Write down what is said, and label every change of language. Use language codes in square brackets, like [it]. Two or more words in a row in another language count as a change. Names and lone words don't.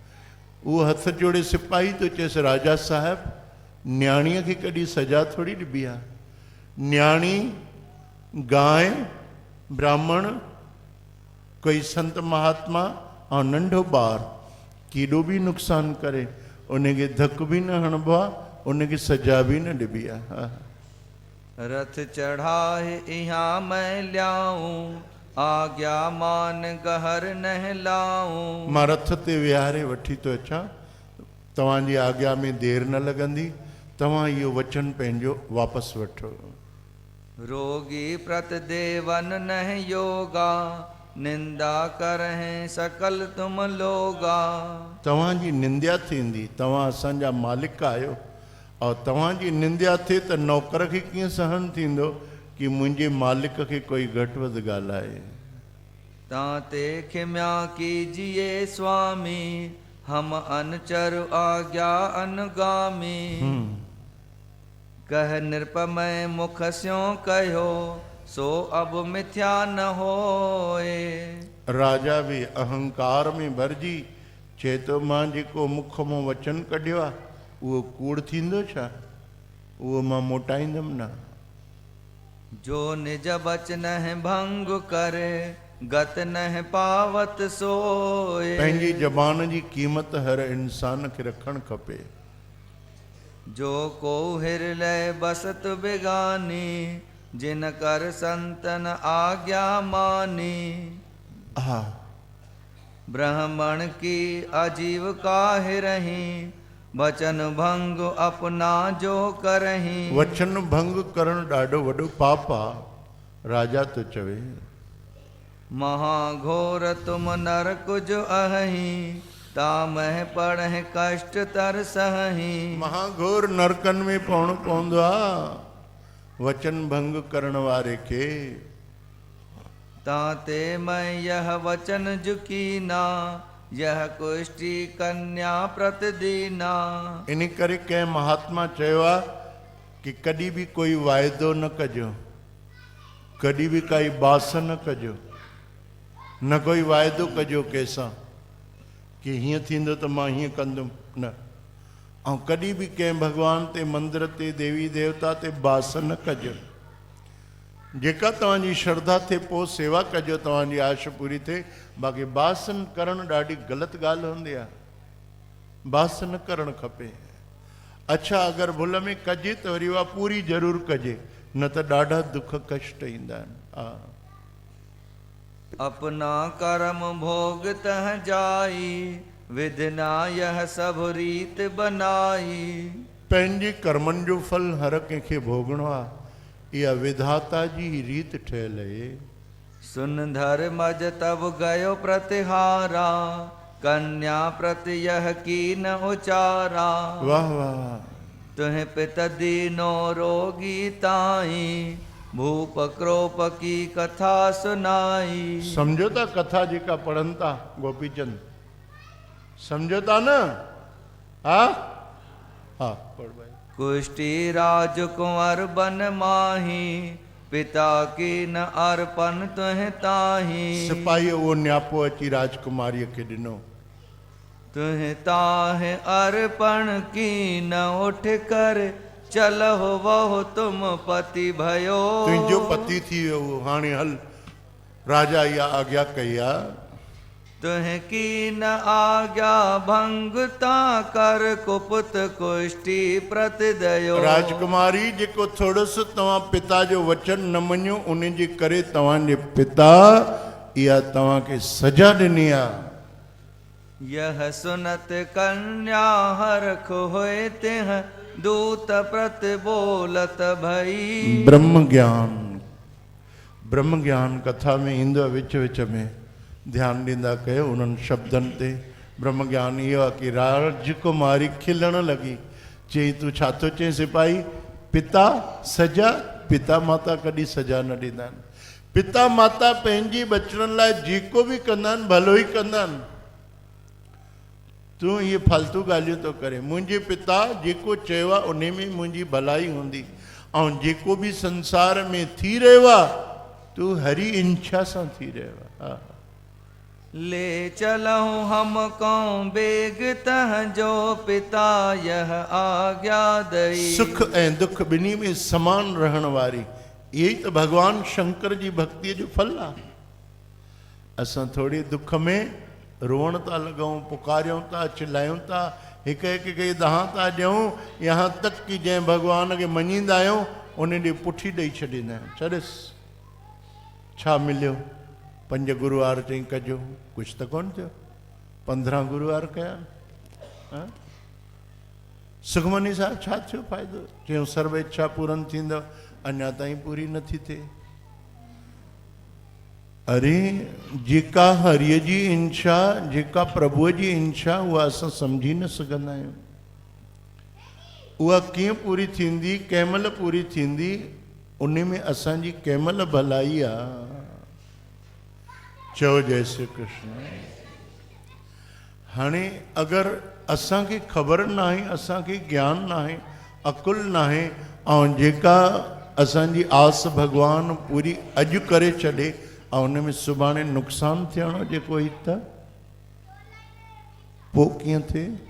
[sd] उहो हथ जोड़े सिपाही थो चएसि, राजा साहिब न्याणीअ खे कॾहिं सजा थोरी ॾिबी आहे। न्याणी, गांइ, ब्राह्मण, कोई संत महात्मा ऐं नंढो ॿार केॾो बि नुक़सानु करे, उनखे धक बि न हणबो आहे, उनखे सजा बि न ॾिबी आहे। हा, [hi] रथ चढ़ाए इहाँ मैं ल्याऊं, आज्ञा मान गहर नह लाऊं। [sd] मां रथ ते विहारे वठी थो अचां, तव्हांजी आज्ञा में देरि न लॻंदी, तव्हां इहो वचन पंहिंजो वापसि वठो। [hi] रोगी प्रत देवन नह योगा, निंदा करहें सकल तुम लोगा। [sd] तव्हांजी निंदा थींदी, तव्हां असांजा मालिक आहियो, और तव्हांजी निंदा थिए त नौकर खे कीअं सहन थींदो कि मुंहिंजे मालिक खे कोई घटि वधि ॻाल्हाए। [hi] ताते क्षम्या कीजिए स्वामी, हम अनचर आज्ञा अनुगामी। कह निरपमय मुख स्यों कहो, सो अब मिथ्या न होए। [sd] राजा बि अहंकार में भरिजी चए थो, मां जेको मुख मां वचन कढियो आहे उहो कूड़ थींदो छा, उहो मां मोटाईंदुमि न। [hi] जो निज बचन भंग करे, गत नह पावत सोए। [sd] पंहिंजी ज़बान जी क़ीमत हर इंसान खे रखणु खपे। [hi] जो को हृदय बसत बिगानी, जिन कर संतन आज्ञा मानी। [sd] हा, [hi] ब्राह्मण की अजीव काहे रही, वचन भंग अपना जो करही। [sd] वचन भंग करणु ॾाढो वॾो पाप आहे, राजा तो चवे। [hi] महाघोर तुम नर कुज अहि, तामह पढ़ कष्ट तर सहही। [sd] महाघोर नरकन में पवणो पवंदो आहे वचन भंग करण वारे खे। [hi] ताते मैं यह वचन झुकीना, यह कुष्टि कन्या प्रतिदीना। [sd] इन करे कंहिं महात्मा चयो आहे कि कॾहिं बि कोई वाइदो न कजो, कॾहिं बि काई बास न कजो, न कोई वाइदो कजो कंहिंसां कि हीअं थींदो त मां हीअं कंदुमि न। ऐं कॾहिं बि कंहिं भॻवान ते, मंदर ते, देवी देवता ते बास न कजो। जेका तव्हांजी श्रद्धा थिए पोइ सेवा कजो, तव्हांजी आश पूरी थिए। बाक़ी बास करणु ॾाढी ग़लति ॻाल्हि हूंदी आहे, बास न करणु खपे। अच्छा अगरि भुल में कजे त वरी उहा पूरी ज़रूरु कजे, न त ॾाढा दुख कष्ट ईंदा आहिनि। हा, [hi] अपना कर्म भोग तह जाई, विधना यह सब रीत बनाई। [sd] पंहिंजे कर्मनि जो फल हर कंहिंखे भोगणो आहे, इहा विधाता जी रीत ठहियल आहे। [hi] सुन धर्मज तब गयो प्रतिहारा, कन्या प्रति यह की न उचारा। [sd] वाह वाह। [hi] तुह पित दीनो रोगी ताई, भूप क्रोप की कथा सुनाई। [sd] समझो था कथा जेका पढ़नि था गोपीचंद, समझो था न? हा हा पढ़ भाई। [hi] कुष्टि राजकुंवर बन माही, पिता की न अर्पण तुह ताही। [sd] सिपाही वो न्यापो अची राजकुमारीअ खे ॾिनो। [hi] तुह ताहे अर्पण की न उठ कर, चलहो वहो तुम पति भयो। [sd] तुंहिंजो पति थी वियो, हाणे हल। राजा इहा आज्ञा कई आहे। [hi] तुह की न आज्ञा भंग ता कर, कुपुत कुष्टि प्रति दयो। [sd] राजकुमारी जेको थोरो सो तव्हां पिता जो वचन न मञियो, उन जे करे तव्हांजे पिता इहा तव्हांखे सजा ॾिनी आहे। [hi] यह सुनत कन्या हरख होए तिह, दूत प्रति बोलत भई। [sd] ब्रह्म ज्ञान कथा में ईंदो आहे, विच विच में ध्यानु ॾींदा कयो उन्हनि शब्दनि ते। ब्रह्म ज्ञान इहो आहे कि राजकुमारी खिलण लॻी, चई तूं छा थो चई सिपाही? पिता सजा? पिता माता कॾहिं सजा न ॾींदा आहिनि। पिता माता पंहिंजी बचड़नि लाइ जेको बि कंदा आहिनि भलो ई कंदा आहिनि। तूं इहे फालतू ॻाल्हियूं थो करे। मुंहिंजे पिता जेको चयो आहे उन में मुंहिंजी भलाई हूंदी, ऐं जेको बि संसार में थी रहियो आहे तूं हरी इच्छा सां थी रहियो आहे। हा। [hi] ले चलऊं हम कौं बेग तह, जो पिता यह आज्ञा दई। [sd] सुख ऐं दुख ॿिन्ही में समान रहण वारी, इहे ई त भगवान शंकर जी भक्तीअ जो फल आहे। असां थोड़ी दुख में रोअण था लॻूं, पुकारियूं था, चिल्लायूं था, हिक हिक खे दहा था ॾियूं, यहाँ तक कि जंहिं भॻवान खे मञींदा आहियूं उन ॾे पुठी ॾेई छॾींदा आहियूं। छॾिस, छा मिलियो? 5 गुरुवार चई कजो, कुझु त कोन थियो। 15 गुरुवार कया। सुखमनी साहिब छा थियो फ़ाइदो? चयूं सर्व इच्छा पूरन थींदव, अञा ताईं पूरी नथी थिए। अरे जेका हरिय जी इच्छा, जेका प्रभुअ जी इच्छा, उहा असां सम्झी न सघंदा आहियूं। उहा कीअं पूरी थींदी, कंहिं महिल पूरी थींदी, उन में असांजी कंहिं महिल भलाई आहे। चओ जय श्री कृष्ण। हाणे अगरि असांखे ख़बर न आहे, असांखे ज्ञान न आहे, अकुल न आहे, ऐं जेका असांजी आस भॻवान पूरी अॼु करे छॾे ऐं उन में सुभाणे नुक़सानु थियणो जेको ई त पोइ कीअं थिए?